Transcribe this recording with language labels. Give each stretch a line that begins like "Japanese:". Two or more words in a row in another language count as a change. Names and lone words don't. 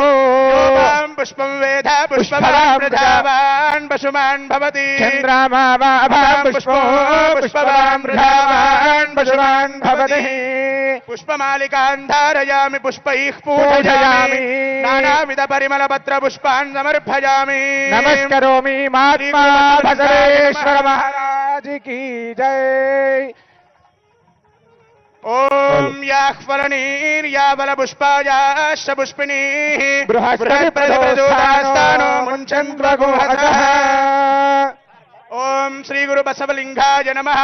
Sanskrit: పుష్పం వేద పుష్పవాన్ మృధావాన్ పశుమాన్ భవతి చంద్రమావాభాం పుష్పో పుష్పవాన్ మృధావాన్ పశుమాన్ భవతి పుష్పమాలికాన్ ధారయామి పుష్పైః పూజయామి నానావిధ పరిమళ పత్ర పుష్పాన్ సమర్పయామి నమస్కరోమి మహాత్మా బసవేశ్వర
Hindi: महाराज की जय।
Sanskrit: ओम याह्वलनीर्याबल पुष्पायाश्च पुष्पिणीः बृहस्पतिप्रचोदयास्तानो मुञ्चन्त्वगुहतः। ओम श्री गुरु बसवलिंगाय नमः।